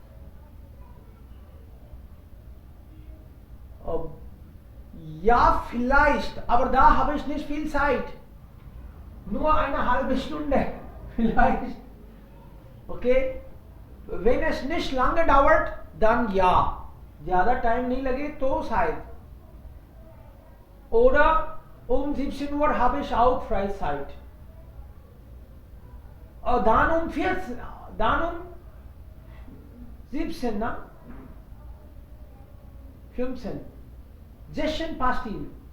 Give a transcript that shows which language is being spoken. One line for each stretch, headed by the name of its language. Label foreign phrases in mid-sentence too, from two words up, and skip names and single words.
German: Ja, vielleicht, aber da habe ich nicht viel Zeit. Nur eine halbe Stunde. Vielleicht. Okay? Wenn es nicht lange dauert, dann ja.
Hindi: ज़्यादा टाइम नहीं लगे तो शायद.
German: Oder um 17 Uhr habe ich auch Freizeit. Dann um 14, dann um 17, na? 15. 16 passt ihm.